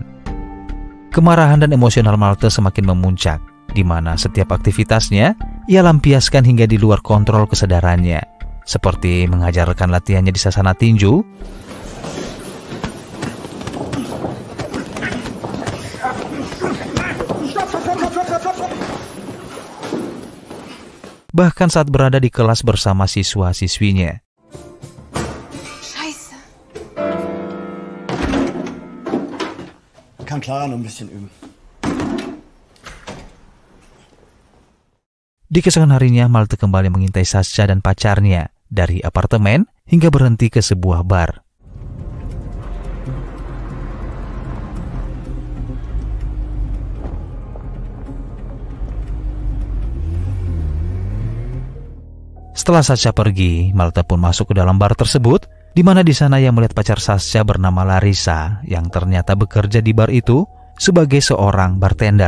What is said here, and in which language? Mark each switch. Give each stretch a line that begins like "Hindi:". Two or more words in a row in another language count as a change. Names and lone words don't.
Indonesian: Kemarahan dan emosional Malte semakin memuncak, di mana setiap aktivitasnya ia lampiaskan hingga di luar kontrol kesadarannya, seperti mengajarkan latihannya di sasana tinju, bahkan saat berada di kelas bersama siswa-siswinya.
German: Scheiße. Kann Clara noch ein bisschen üben.
Indonesian: Di keesokan harinya, Malte kembali mengintai Sascha dan pacarnya dari apartemen hingga berhenti ke sebuah bar. Setelah Sascha pergi, Malte pun masuk ke dalam bar tersebut, di mana di sana ia melihat pacar Sascha bernama Larissa yang ternyata bekerja di bar itu sebagai seorang bartender.